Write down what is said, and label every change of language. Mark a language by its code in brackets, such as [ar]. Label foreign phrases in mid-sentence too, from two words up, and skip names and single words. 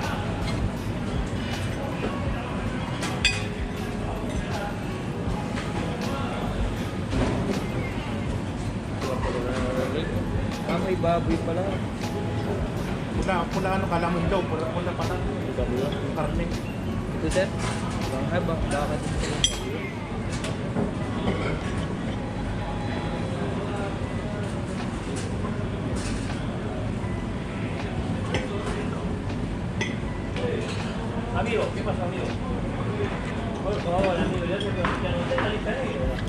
[tl] May baboy pala. Pula ano kala mo daw, pula pala. Karne. Ito sir? Bakit? [es] Amigo, ¿qué pasa, amigo? Por favor, amigo, ya no te está lista negra.